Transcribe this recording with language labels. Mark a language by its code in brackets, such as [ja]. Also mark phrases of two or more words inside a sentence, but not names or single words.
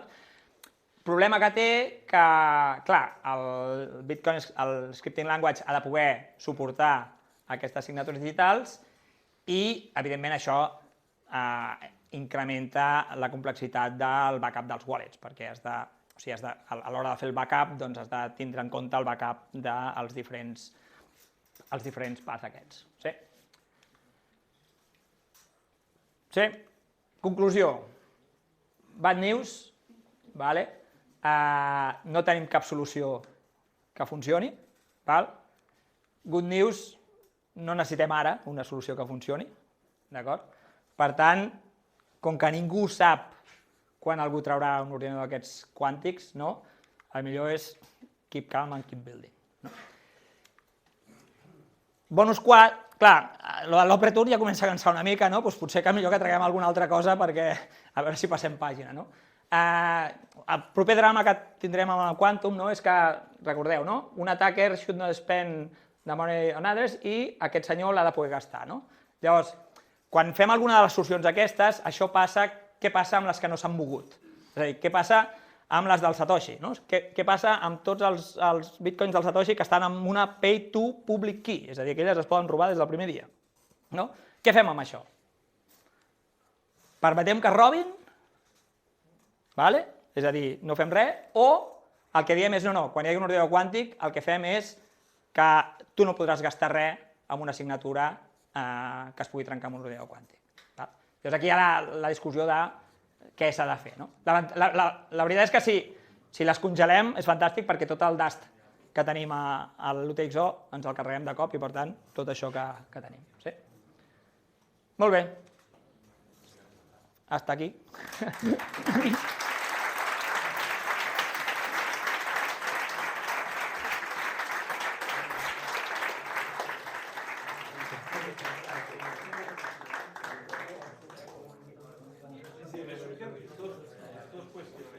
[ca] El problema que té que, clar, el Bitcoin, el [en] scripting language [ca] ha de poder suportar aquestes signatures digitals i, evidentment, això incrementa la complexitat del backup dels wallets, perquè a l'hora de fer el backup has de tindre en compte el backup dels diferents paths aquests. Sí? Conclusió. [en] Bad news, [ca] no tenim cap solució que funcioni. [en] Good news, [ca] no necessitem ara una solució que funcioni. Per tant, com que ningú sap quan algú traurà un ordinador d'aquests quàntics, el millor és [en] keep calm and keep building. Bonus quad, [ca] clar, l'Operator ja comença a cansar una mica, potser que millor que traguem alguna altra cosa perquè a veure si passem pàgina. El proper drama que tindrem amb el Quantum, no, és que, recordeu, no? Un [en] attacker should not spend the money on others [ca] i aquest senyor l'ha de poder gastar. No? Llavors, quan fem alguna de les solucions aquestes, això passa, què passa amb les que no s'han mogut? És a dir, què passa amb les del Satoshi? No? Què passa amb tots els bitcoins del Satoshi que estan en una pay to public key? És a dir, que elles es poden robar des del primer dia. No? Què fem amb això? Permetem que robin? Vale? És a dir, no fem res, o el que diem és no, quan hi hagi un ordinador quàntic el que fem és que tu no podràs gastar res amb una assignatura que es pugui trencar amb un ordinador quàntic. Val? Llavors aquí hi ha la discussió de què s'ha de fer. No? La veritat és que si les congelem és fantàstic perquè tot el dust que tenim a l'UTXO ens el carreguem de cop i per tant tot això que tenim. Sí? Molt bé. [es] Hasta aquí. Sí, me surgen dos cuestiones.